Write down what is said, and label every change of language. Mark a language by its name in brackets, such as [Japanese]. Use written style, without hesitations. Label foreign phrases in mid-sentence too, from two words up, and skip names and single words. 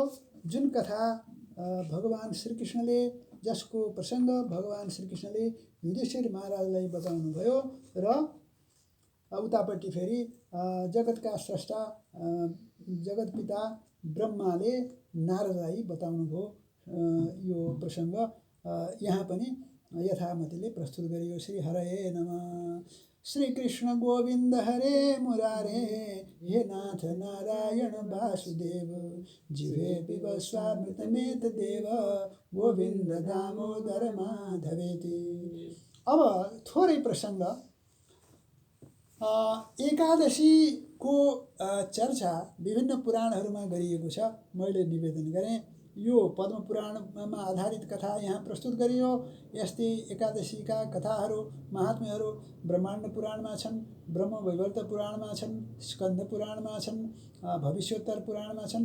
[Nepali] जुन कथा भगवान श्रीकृष्णले, जसको प्रसङ्ग भगवान श्रीकृष्णले युधिष्ठिर महाराजलाई बताउनुभयो र उतापट्टि फेरि जगतका स्रष्टा जगत पिता ब्रह्माले नारदलाई बताउनुभयो। यो प्रसङ्ग यहाँ पनि यथामतिले प्रस्तुत गरियो। [Sanskrit] श्री हरये नमः। श्री कृष्ण गोविन्द हरे मुरारे, हे नाथ नारायण वासुदेव, जिह्वे पिब स्वामृतमेत देव, गोविन्द दामोदर माधवेति। [Nepali] अब थोरै प्रसङ्ग एकादशीको चर्चा विभिन्न पुराणहरूमा गरिएको छ। मैले निवेदन गरेँ यो पद्म पुराणमा आधारित कथा यहाँ प्रस्तुत गरियो। यस्तै एकादशीका कथाहरू महात्म्यहरू ब्रह्माण्ड पुराणमा छन्, ब्रह्मवैवर्त पुराणमा छन्, स्कन्द पुराणमा छन्, भविष्योत्तर पुराणमा छन्।